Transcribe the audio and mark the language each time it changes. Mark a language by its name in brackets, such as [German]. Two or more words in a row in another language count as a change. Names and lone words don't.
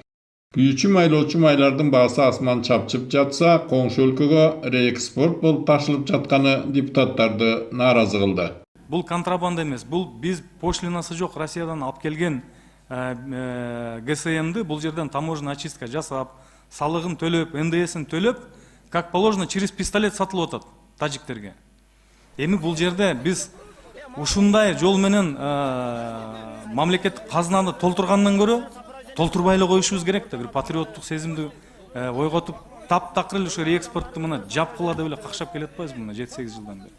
[Kyrgyz] Күйүүчү майлоочу майлардын баасы асман чапчып жатса, коңшу өлкөгө реэкспорт болуп ташылып жатканы депутаттарды нааразы кылды. Бул контрабанда эмес, бул биз пошлинасы жок Россиядан алып келген ГСМди бул жерден [Russian] таможенный очистка [Kyrgyz] жасап, салыгын төлөп, НДСин төлөп, [Russian] как положено через пистолет [Kyrgyz] сатылып атат тажиктерге. Эми бул жерде биз ушундай жол менен мамлекеттик казынаны толтургандан көрө толтурбай эле коюшубуз керек да, бир патриоттук сезимди ойготуп, таптакыр эле ушу реэкспортту мына жапкыла деп эле какшап келатпайбызбы мына 7-8 жылдан бери.